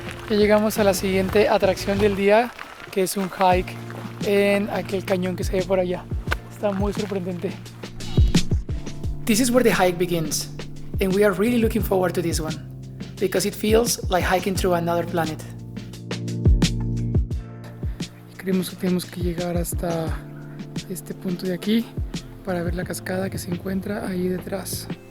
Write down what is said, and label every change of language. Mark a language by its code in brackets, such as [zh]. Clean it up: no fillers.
[es] Ya llegamos a la siguiente atracción del día, que es un hike en aquel cañón que se ve por allá. Está muy sorprendente. [en] This is where the hike begins, and we are really looking forward to this one, because it feels like hiking through another planet. [es] Creemos que tenemos que llegar hasta este punto de aquí para ver la cascada que se encuentra ahí detrás.